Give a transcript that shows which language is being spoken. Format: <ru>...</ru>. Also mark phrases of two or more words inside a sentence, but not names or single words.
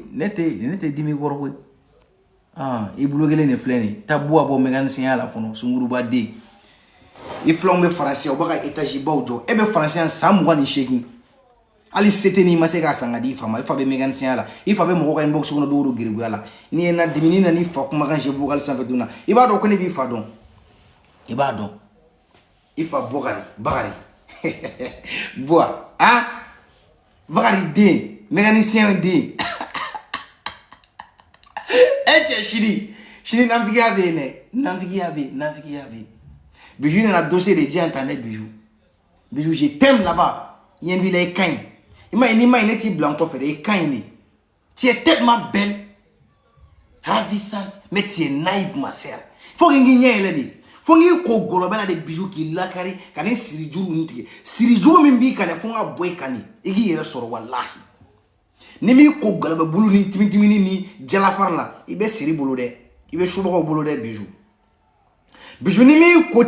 <bm>ne tɛ dimi kɔrɔ koyi i bloqué ne filɛ nin ta bɔ a bɔ mécanicien la fɔlɔ sunguruba den i filanw bɛ faransiya u bɛ ka étage baw jɔ e bɛ faransiya san 28 hali sete ni ma se k'a san ka di i fa ma i fa bɛ mécanicien la i fa bɛ mɔgɔ ka inbox kɔnɔ don o don giribuya la ni ye na dimi ni nana i fa kumakan</bm> <fr>chef vocal</fr> <bm>sanfɛ tuguni i b'a dɔn ko ne b'i fa dɔn i b'a dɔn i fa Bakari Boa Bakari den mécanicien den cɛ sini nanfigiya bɛ yen dɛ nanfigiya bɛ yen Bijou nana dossier de di internet Bijou</bm> <fr>je t'aime là-bas</fr> <bm>yen b'i la i ka ɲi i ma ye n'i ma ɲi ne t'i bila n kɔfɛ dɛ i ka ɲi de</bm> <fr>tu es tellement belle ravissante mais tu es naïve</fr> <bm>ma sœur</bm> <fr>faut que</fr> <bm>n k'i ɲɛ yɛlɛ de fo n k'i ko gɔlɔbɛ la de Bijou k'i lakari ka ni siri juru ninnu tigɛ siri juru min b'i kan dɛ fo n ka bɔ i kan de i k'i yɛrɛ sɔrɔ walahi ni m'i ko gɔlɔbɛ bulu ni timitimini ni jalafara la i bɛ siri bolo dɛ i bɛ subagaw bolo dɛ Bijou ni m'i ko</bm>